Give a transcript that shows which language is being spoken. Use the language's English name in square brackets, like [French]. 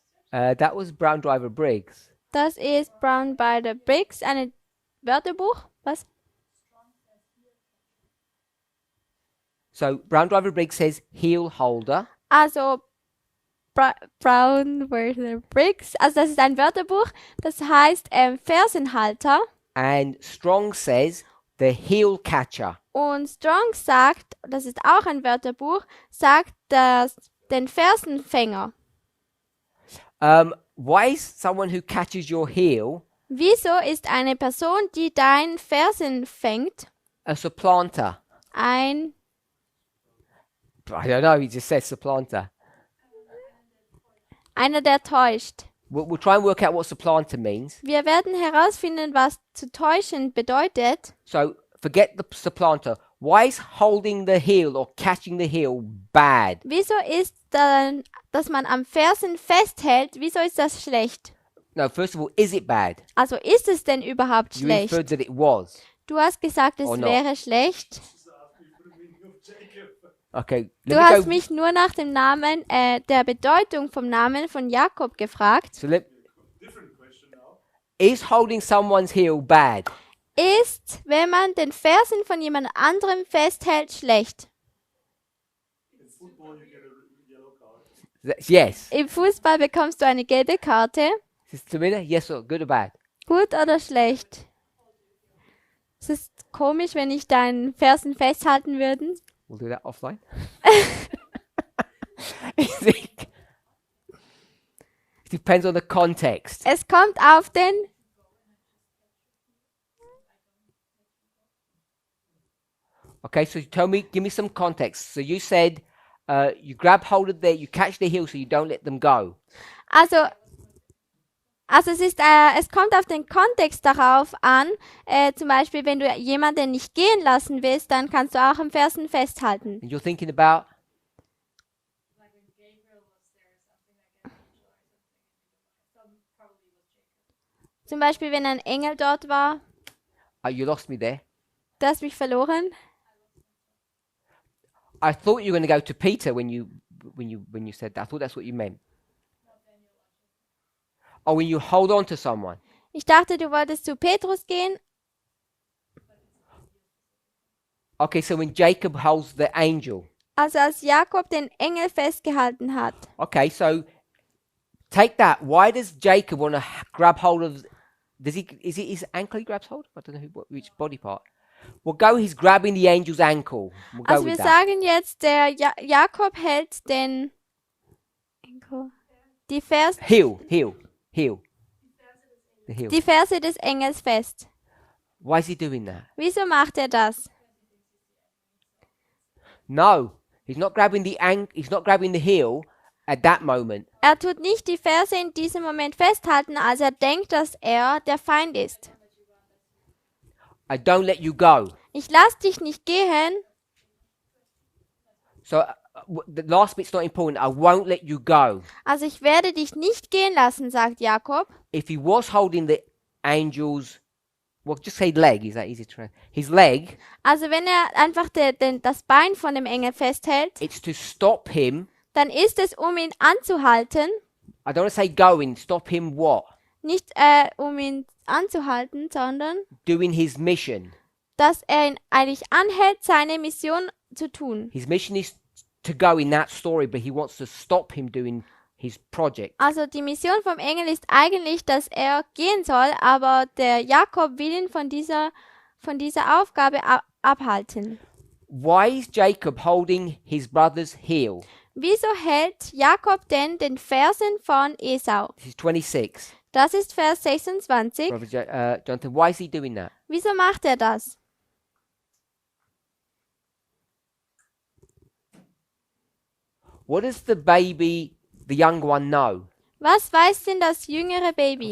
[English] That was Brown Driver Briggs. [German] Das ist Brown by the Briggs, ein Wörterbuch. Was? [English] So Brown Driver Briggs says heel holder. [German] Also Brown by the Briggs. Also das ist ein Wörterbuch. Das heißt Fersenhalter. [English] And Strong says the heel catcher. [German] Und Strong sagt, das ist auch ein Wörterbuch, sagt den Fersenfänger. [English] Why is someone who catches your heel [German] Wieso ist eine Person, die dein Fersen fängt, [English] a supplanter? [German] ein [English] I don't know, he just says supplanter. [German] Einer, der täuscht. [English] We'll try and work out what supplanter means. [German] Wir werden herausfinden, was zu täuschen bedeutet. [English] So forget the supplanter. Why is holding the heel or catching the heel bad? [German] Wieso ist dann, dass man am Fersen festhält, wieso ist das schlecht? [English] No, first of all, is it bad? [German] Also ist es denn überhaupt [English] You [German] schlecht? [English] inferred that it was. [German] Du hast gesagt, es [English] Or not. [German] wäre schlecht. [English] Okay, [German] Du [English] let me [German] hast [English] go. [German] mich nur nach dem Namen, der Bedeutung vom Namen von Jakob gefragt. [English] So is holding someone's heel bad? [German] Ist, wenn man den Fersen von jemand anderem festhält, schlecht? [English] In football, you get a yellow card. Yes. [German] Im Fußball bekommst du eine gelbe Karte. [English] Sister Mina, yes or good or bad? [German] Gut oder schlecht? Es ist komisch, wenn ich deinen Fersen festhalten würde. [English] We'll do that offline. It depends on the context. Es kommt auf den... Okay, so give me some context. So you said you grab hold of you catch the heel so you don't let them go. [German] Also es kommt auf den Kontext darauf an. Zum Beispiel, wenn du jemanden nicht gehen lassen willst, dann kannst du auch am Fersen festhalten. [English] And you're thinking about, [German] Zum Beispiel, wenn ein Engel dort war, [English] you lost me there. [German] du hast mich verloren. [English] I thought you were going to go to Peter when you said that. I thought that's what you meant. Oh, when you hold on to someone. [German] Ich dachte, du wolltest zu Petrus gehen. [English] Okay, so when Jacob holds the angel. [German] Also als Jakob den Engel festgehalten hat. [English] Okay, so take that. Why does Jacob want to grab hold of? Is it his ankle he grabs hold? I don't know which body part. He's grabbing the angel's ankle. We'll go [German] Also wir [English] with that. [German] sagen jetzt, der Jakob hält den die Ferse [English] Heel. The heel. [German] die Ferse des Engels fest. [English] Why is he doing that? [German] Wieso macht er das? [English] No, he's not grabbing he's not grabbing the heel at that moment. [German] Er tut nicht die Ferse in diesem Moment festhalten, als er denkt, dass er der Feind ist. [English] I don't let you go. [German] Ich lass dich nicht gehen. [English] So the last bit's not important. I won't let you go. [German] Also ich werde dich nicht gehen lassen, sagt Jakob. [English] If he was holding the angel's, well, just say leg. Is that easy to his leg? [German] Also wenn er einfach das Bein von dem Engel festhält, [English] It's to stop him. [German] dann ist es, um ihn anzuhalten. [English] I don't want to say going. Stop him what? [German] Nicht um ihn anzuhalten, sondern [English] Doing his mission. [German] dass er ihn eigentlich anhält, seine Mission zu tun. [English] His mission is to go in that story, but he wants to stop him doing his project. [German] Also die Mission vom Engel ist eigentlich, dass er gehen soll, aber der Jakob will ihn von dieser Aufgabe abhalten. [English] Why is Jacob holding his brother's heel? [German] Wieso hält Jakob denn den Fersen von Esau? [English] This is 26. [German] Das ist Vers 26. [English] Brother Jonathan, why is he doing that? [German] Wieso macht er das? [English] What does the young one, know? [German] Was weiß denn das jüngere Baby?